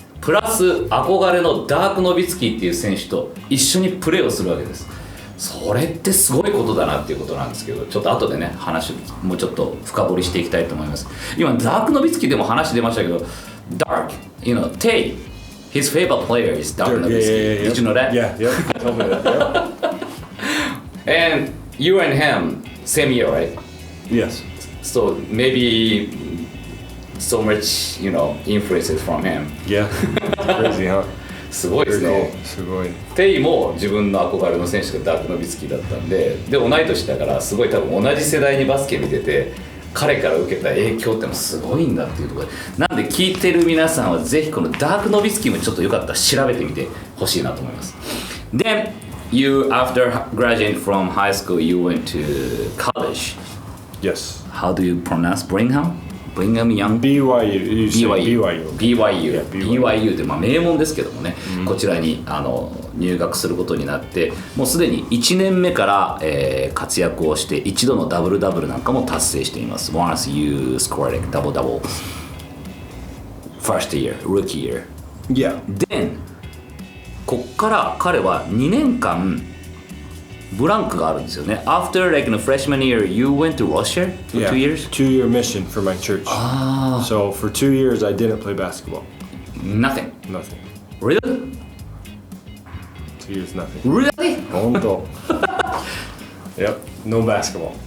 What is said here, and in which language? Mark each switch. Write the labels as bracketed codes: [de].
[ja] プラス憧れのダークノビツキーっていう選手と一緒にプレーをするわけです。それってすごいことだなっていうことなんですけど、ちょっと後でね話もうちょっと深掘りしていきたいと思います。今ダークノビツキーでも話出ましたけど、 [en] Dark, Tay, his favorite player is Dark Nowitzki. Did you know that? Yeah, tell me that. Yeah. And you and him same year, right? Yes. So maybe so much, influences from him. Yeah. Crazy, huh? [ja] すごいですね。すごい。テイも自分の憧れの選手がダークノビツキーだったんで、同い年だからすごい多分同じ世代にバスケ見てて、彼から受けた影響ってもすごいんだっていうところで、なんで聞いてる皆さんはぜひこのダークノビツキーもちょっとよかったら調べてみてほしいなと思います。 [en] Then you, after graduating from high school, you went to college. Yes. How do you pronounce Brigham Young? BYU. [ja] BYU って名門ですけどもね、こちらに入学することになって、もうすでに1年目から、活躍をして一度のダブルダブルなんかも達成しています。 [en] Once you scored a double first year, rookie year. Yeah. [ja] Then こっから彼は2年間ブランクがあるんですよね。 [en] After like in the freshman year, you went to Russia for 2 years? 2-year mission for my church. So for 2 years, I didn't play basketball. Nothing. Really? 2 years, nothing. Really? [ja] 本当。 [en] Yep, no basketball.